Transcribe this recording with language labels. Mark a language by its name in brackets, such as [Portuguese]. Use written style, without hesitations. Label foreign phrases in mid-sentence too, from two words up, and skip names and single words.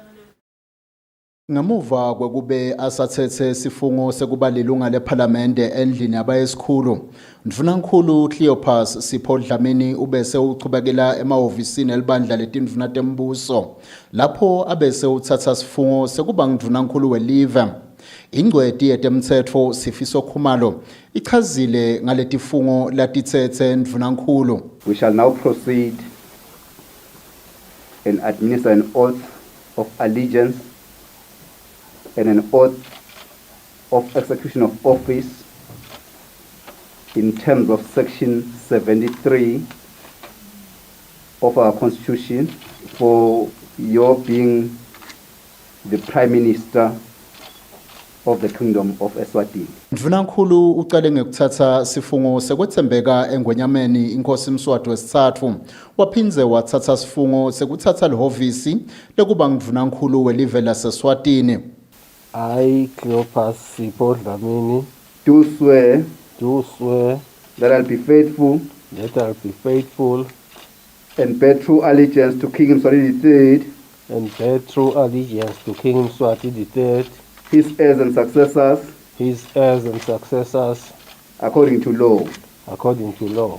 [Swati] Ngemuva kwekube asathethe sifungo sekuba lilunga lephalamende endlini yabayesikhulu, Ndvunankhulu Cleopas Sipho Dlamini ubese uchubekela emahhovisini elibandla letindvuna tembuso lapho abese uthatha sifungo sekuba ngundvunankhulu welive. Ingcweti yetemthetho Sifiso Khumalo ichazile ngaletifungo latithethe Ndvunankhulu. [English] We shall now proceed and administer an oath of allegiance and an oath of execution of office in terms of section 73 of our constitution for your being the Prime Minister of the Kingdom of Eswatini. [Swati] Ndvunankhulu uqale ngekuthatha sifungo sekwethembeka engwenyameni inkosi Mswati wesithathu waphindze wathatha sifungo sekuthatha lehhovisi lekuba ngundvunankhulu welive laseSwatini. [English] I, Cleopas Sipho Dlamini, do swear that I'll be faithful and bear true allegiance to King Mswati III and bear true allegiance to King Mswati III, his heirs and successors, according to law.